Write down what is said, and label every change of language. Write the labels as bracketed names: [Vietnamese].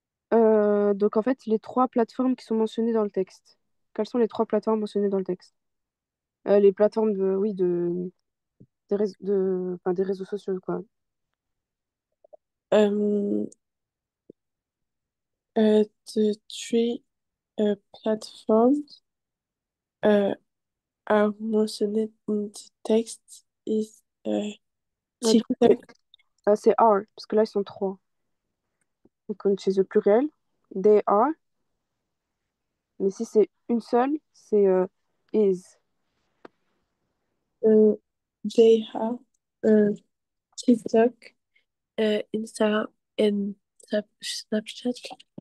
[French] Donc, en fait, les trois plateformes qui sont mentionnées dans le texte. Quelles sont les trois plateformes mentionnées dans le texte? Les plateformes oui, enfin, des réseaux sociaux, quoi. [English] Euh, the three platforms uh, are mentioned in the text is [French] Du coup, TikTok. c'est are, parce que là, ils sont trois. Donc, on utilise le pluriel. [English] They are. [French] Mais si c'est une seule, c'est is. [English] Uh, they have TikTok, Instagram, and Snapchat.